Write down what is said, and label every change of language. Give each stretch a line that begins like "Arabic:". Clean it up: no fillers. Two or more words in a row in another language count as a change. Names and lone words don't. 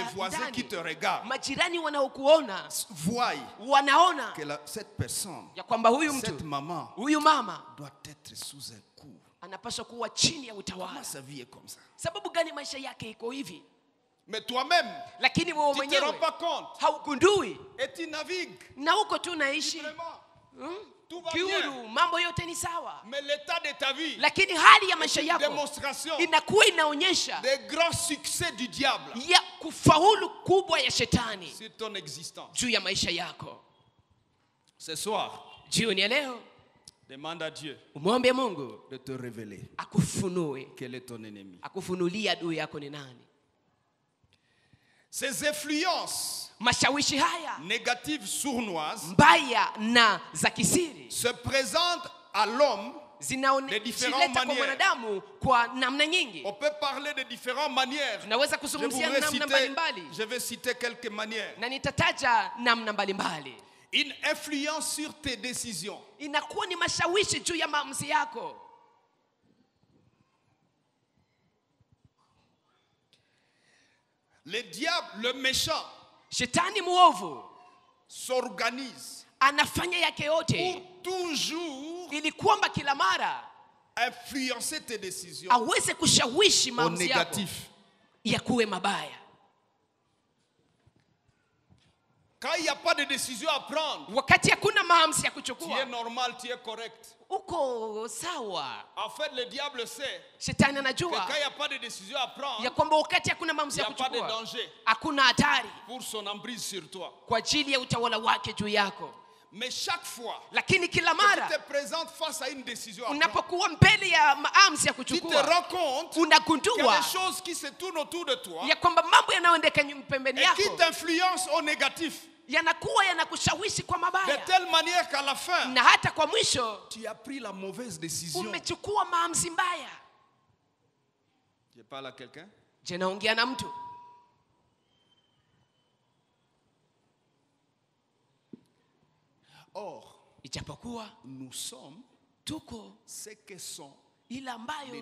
French: Les voisins qui
Swahili: ndani.
French: te regardent
Swahili: Majirani wanaokuona
French: voient
Swahili: wanaona
French: que cette personne,
Swahili: ya kwamba huyu
French: cette
Swahili: mtu,
French: maman,
Swahili: huyu mama
French: doit être sous un coup.
Swahili: anapaswa kuwa chini ya
French: Comment
Swahili: utawala.
French: sa vie est comme ça?
Swahili: Sababu gani maisha yake iko hivi?
French: Mais toi-même,
Swahili: Lakini wewe
French: tu ne te rends
Swahili: mwenyewe
French: pas compte.
Swahili: haugundui,
French: Et tu navigues
Swahili: na huko tu naishi
French: librement. Tout va bien.
Swahili: kiuru, mambo yote ni sawa,
French: Mais l'état de ta vie
Swahili: lakini hali ya maisha
French: est une
Swahili: yako
French: démonstration
Swahili: inakuwa inaonyesha
French: des grands succès du diable
Swahili: ya kufaulu kubwa ya shetani
French: sur ton existence.
Swahili: juu ya maisha yako.
French: Ce soir,
Swahili: Jioni ya leo
French: demande à Dieu
Swahili: umwombe Mungu
French: de te révéler
Swahili: akufunue,
French: quel est ton ennemi.
Swahili: akufunulie adui yako ni nani.
French: Ces influences
Swahili: Mashawishi haya
French: négatives sournoises
Swahili: mbaya na za kisiri
French: se présentent à l'homme de différentes
Swahili: kwa
French: manières.
Swahili: mwanadamu kwa namna nyingi.
French: On peut parler de différentes manières.
Swahili: Tunaweza kuzungumzia namna mbalimbali.
French: Je vais citer quelques manières.
Swahili: Na nitataja namna mbalimbali.
French: Une influence sur tes décisions.
Swahili: Inakuwa ni mashawishi juu ya maamuzi yako.
French: Le diable, le méchant,
Swahili: Shetani muovu
French: s'organise
Swahili: anafanya yake yote
French: pour toujours
Swahili: ili kwamba kila mara
French: influencer tes décisions
Swahili: aweze kushawishi
French: au
Swahili: maamuzi yako
French: négatif.
Swahili: ya kuwe mabaya.
French: Quand il n'y a pas de décision à prendre,
Swahili: Wakati hakuna maamuzi ya
French: tu es
Swahili: kuchukua,
French: normal, tu es correct.
Swahili: uko sawa.
French: En fait, le diable sait
Swahili: Shetani
French: que
Swahili: anajua
French: quand il n'y a pas de décision à prendre,
Swahili: ya kwamba wakati hakuna
French: il
Swahili: maamuzi
French: n'y
Swahili: ya
French: a pas de
Swahili: kuchukua,
French: danger
Swahili: hakuna hatari
French: pour son emprise sur toi.
Swahili: kwa ajili ya utawala wake juu yako.
French: Mais chaque fois
Swahili: Lakini kila
French: que tu
Swahili: mara
French: te présentes face à une décision à prendre,
Swahili: unapokuwa mbele ya maamuzi ya
French: tu te
Swahili: kuchukua,
French: rends compte qu'il y a
Swahili: unagundua
French: des choses qui se tournent autour de toi
Swahili: ya kwamba mambo yanayoendeka pembeni
French: et qui
Swahili: yako
French: t'influencent au négatif.
Swahili: yanakuwa yanakushawishi kwa
French: De
Swahili: mabaya,
French: telle manière qu'à la fin,
Swahili: na hata kwa mwisho
French: tu as pris la mauvaise décision.
Swahili: umechukua maamuzi mbaya.
French: Je parle à quelqu'un?
Swahili: Je, naongea na mtu?
French: Or,
Swahili: Ijapokuwa
French: nous sommes
Swahili: tuko
French: ce que sont
Swahili: ile
French: les
Swahili: ambayo